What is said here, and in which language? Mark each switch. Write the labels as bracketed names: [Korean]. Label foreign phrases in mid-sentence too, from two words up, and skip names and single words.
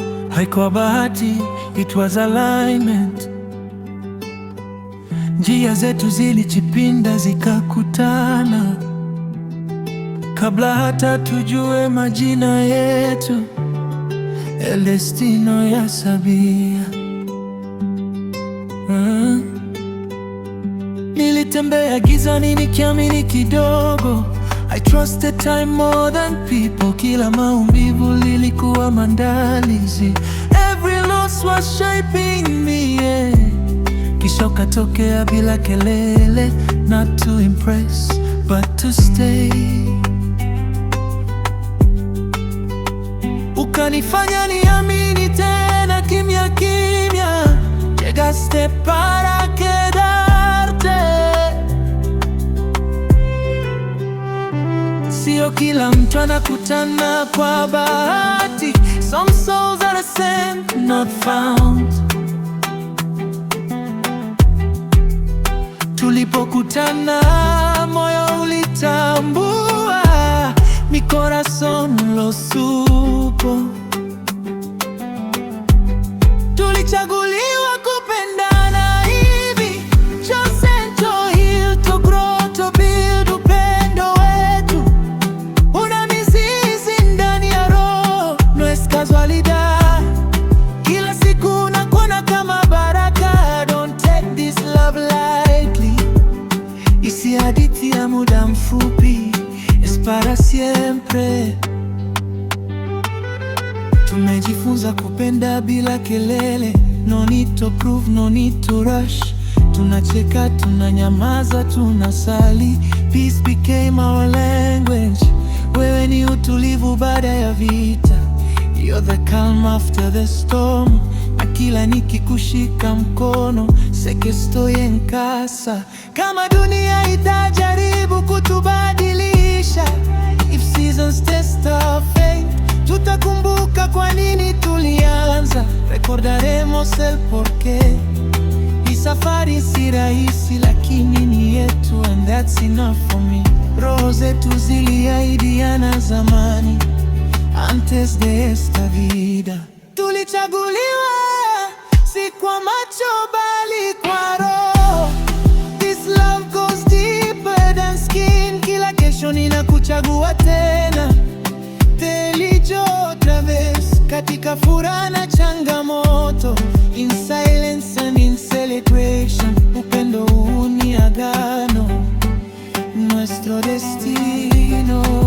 [Swahili] Haikuwa bahati, [English] it was alignment. [Swahili] Njia zetu zilichipinda zikakutana. Kabla hata tujue majina yetu, [Spanish] el destino ya sabía. Mm. [Swahili] Nilitembea gizani nikiamini kidogo. [English] I trusted time more than people. [Swahili] Kila maumivu lilikuwa maandalizi. [English] Every loss was shaping me, yeah. [Swahili] Kisha ukatokea bila kelele. [English] Not to impress, but to stay. [Swahili] Ukanifanya niamini tena kimya kimya. [Spanish] Llegaste para quedarte. [Swahili] Sio kila mtu anakutana kwa bahati. [English] Some souls are sent, not found. [Swahili] Tulipokutana, moyo ulitambua. [Spanish] Mi corazón lo supo. [Swahili] Tulichaguliwa kupendana hivi. [English] Chosen to heal, to grow, to build [Swahili] upendo wetu. Una mizizi ndani ya roho, [Spanish] no es casualidad. [Swahili] Kila siku nakuona kama baraka. [English] Don't take this love lightly. [Swahili] Isi hadithi ya muda mfupi, [Spanish] es para siempre. [Swahili] Tumejifunza kupenda bila kelele. [English] No need to prove, no need to rush. [Swahili] Tunacheka, tunanyamaza, tunasali. [English] Peace became our language. [Swahili] Wewe ni utulivu baada ya vita. [English] You're the calm after the storm. [Swahili] Na kila nikikushika mkono, [Spanish] sé que estoy en casa. [Swahili] Kama dunia itajaribu kutubadilisha, [English] if seasons test our fate, [Swahili] tutakumbuka kwa nini tulianza. [Spanish] Recordaremos el porqué. [Swahili] Hii safari si rahisi, lakini ni yetu, [English] and that's enough for me. [Swahili] Roho zetu ziliahidiana zamani, [Spanish] antes de esta vida. [Swahili] Tulichaguliwa si kwa macho, bali kwa roho. [English] This love goes deeper than skin. [Swahili] Kila kesho ninakuchagua tena. [Spanish] Te elijo otra vez. [Swahili] Katika furaha na changamoto, [English] in silence and in celebration. [Swahili] Upendo huu ni agano, [Spanish] nuestro destino.